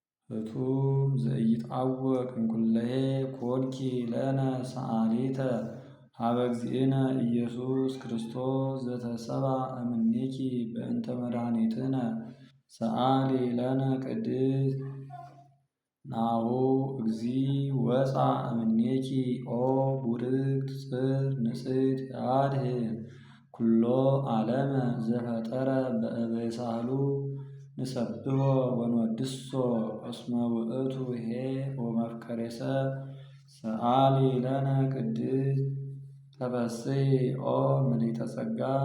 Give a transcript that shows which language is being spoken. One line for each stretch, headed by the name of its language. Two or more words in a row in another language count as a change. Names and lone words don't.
Geez: እቱም ዘኢይትዐወቅ እምኩለሄ ኮንኪ ለነ ሰአሊተ ሀበ እግዚእነ ኢየሱስ ክርስቶስ ዘተሰብአ እምኔኪ በእንተ መድኃኒትነ ሰአሊ ለነ ቅድስት። ናሁ እግዚ ወፃ እምኔኪ ኦ ቡርክት ጽር ንጽሕት ያድህን ኩሎ ዓለመ ዘፈጠረ በእበይ ሳህሉ ንሰብሖ ወንወድሶ እስመ ውእቱ ኄር ወመፍቀሬ ሰብ። ሰአሊ ለነ ቅድስት ተፈስሒ ኦ ምልዕተ ጸጋ